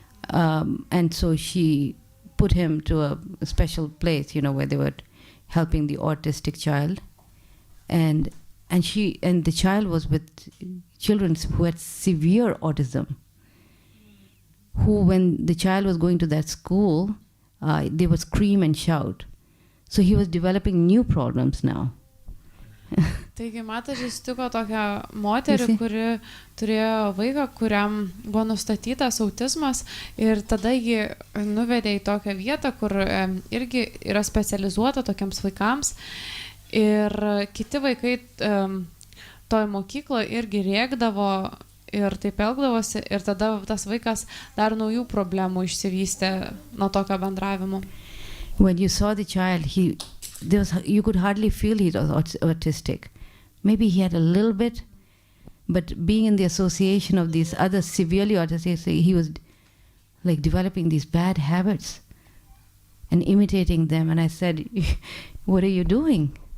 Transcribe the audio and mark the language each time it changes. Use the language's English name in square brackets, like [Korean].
[English] and so she put him to a special place, where they were helping the autistic child, and the child was with children who had severe autism, who when the child was going to that school, they would scream and shout. So he was developing new problems now. [Lithuanian] Taigi Mataji sutiko tokią moterį, kuri turėjo vaiką, kuriam buvo nustatytas autizmas ir tada jį nuvedė į tokią vietą, kur irgi yra specializuota tokiams vaikams ir kiti vaikai toj mokykloje irgi rėkdavo ir taip elgdavosi ir tada tas vaikas dar naujų problemų išsivystė nuo tokio bendravimo. [English] When you saw the child, you could hardly feel he was autistic. Maybe he had a little bit, but being in the association of these other severely autistic, he was like developing these bad habits and imitating them. And I said, "What are you doing?"